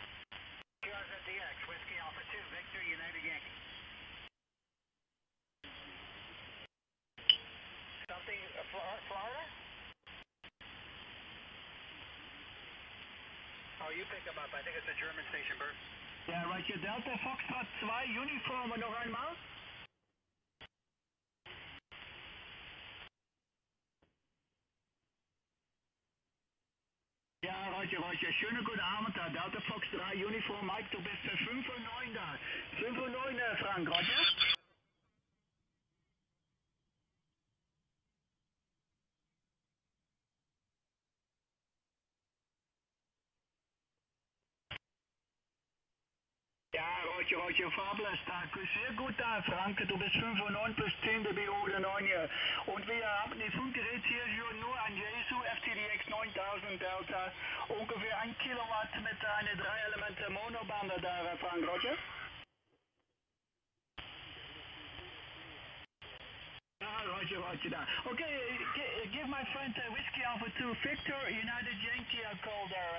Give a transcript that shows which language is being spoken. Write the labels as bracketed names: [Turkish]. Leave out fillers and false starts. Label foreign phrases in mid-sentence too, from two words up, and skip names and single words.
[English] QRZDX, Whiskey Alpha 2, Victor United Yankee. Something, Florida? Oh, you pick them up. I think it's a German station, Bert. [Dutch] Ja, Roger, Delta Foxtrot 2, Uniform nog eenmaal. [German] Ja, Roger, schönen guten Abend da. Delta Fox 3, Uniform, Mike, du bist 5:09 da. 5:09, Frank, Roger? Ja, Roger, fabulous. Sehr gut da, Frank. Du bist 5:09 plus 10 dB oder 9. Und wir haben die Funkgerät hier nur an Jesu FTDX 9000 Delta. Ungefähr 1 Kilowatt mit einer 3-Elemente Monobande da, Frank, Roger? Roger da. [English] Okay, give my friend Whiskey Alpha 2 Victor United Yankee a call there.